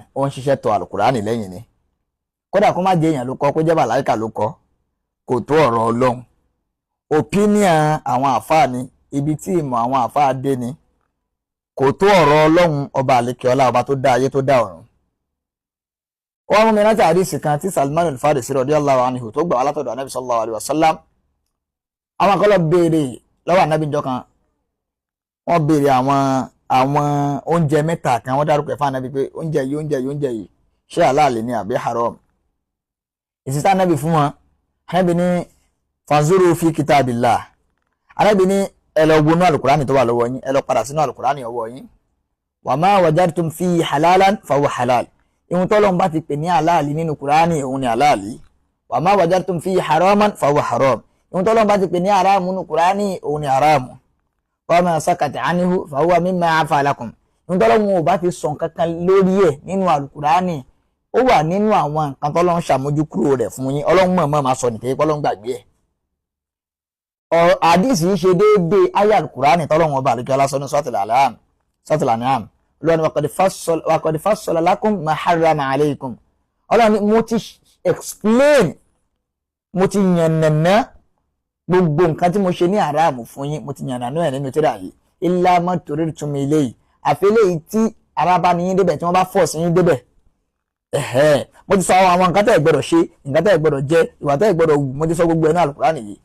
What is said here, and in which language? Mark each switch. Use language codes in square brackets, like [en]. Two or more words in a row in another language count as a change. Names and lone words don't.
[yo] Ó ń ṣiṣẹ́ tó alukur'an lẹ́yìn ni. Kódà kó má jẹ́ èèyàn ló kọ kó jẹ́ màláíkà ló kọ kò tó ọ̀rọ̀ Ọlọ́run. Opinion àwọn àfáà ni, ibi tí ìmọ̀ àwọn àfáà dé ni, kò tó ọ̀rọ̀ Ọlọ́run ọba àlekèọlá ọba tó dá ayé tó dá ọ̀run. Wọ́n mú mi rántí àdísì kan tí Salman al-Farisi [ar] رضي الله عنه [yo] tó gbà wá látọ̀dọ̀ Ànábì [ar] صلى الله عليه وسلم. [yo] Àwọn akọ́lọ̀ béèrè lọ́wọ́ Ànábì jọ kan, wọ́n béèrè àwọn oúnjẹ mẹ́ta kan, wọ́n dárúkọ fún Ànábì pé oúnjẹ yìí ṣé halal ni àbí haram. Ìsìtá Ànábì fún wọn, Ànábì ní [ar] فانظروا في كتاب الله. [yo] Ànábì ní ẹ lọ wọnú alukurani tó wà lọ́wọ́ yín, ẹ lọ padà sínú alukurani ọwọ́ yín. [ar] وما وجدتم في حلالا فهو حلال. [yo] Ihun tọ́lọ́run bá ti pè ní halali nínú kurani òun ni halali. [ar] وما وجدتم في حراما فهو حرام. [yo] Ihun tọ́lọ́run bá ti pè ní haramu nínú kurani òun ni haramu. [ar] وما سكت عنه فهو مما عفا لكم. [yo] Ihun tọ́lọ́run ò bá ti sọ kankan lórí ẹ̀ nínú alukurani ó wà nínú àwọn nǹkan tọ́lọ́run ṣàmójúkúrò rẹ̀ fún yín. Ọlọ́run mọ̀ọ́mọ̀ máa sọ nìkan Ọlọ́run gbàgbé ẹ̀. Àdísì yìí ṣe déédéé ayé alukurani tọ́lọ́run ọba àlekèọlá sọ ní Suratul An'am. Ọlọ́run wa [ar] قد فصل لكم ما حرم عليكم. [yo] Ọlọ́run mo ti explain, mo ti yànnàná gbogbo nǹkan tí mo ṣe ní àràmù fún yín, mo ti yànnàná ẹ̀ nínú tírà yìí. [ar] إلا ما اضطررتم إليه. [yo] Àfẹ́lẹ́ tí ara bá ní yín débẹ̀ tí wọ́n bá fọ̀ sí yín débẹ̀. Mo ti sọ àwọn nǹkan tẹ́ ẹ gbọ́dọ̀ ṣe, nǹkan tẹ́ ẹ gbọ́dọ̀ jẹ, ìwà tẹ́ ẹ gbọ́dọ̀ wù, mo ti sọ gbogbo ẹ̀ ní alukurani yìí.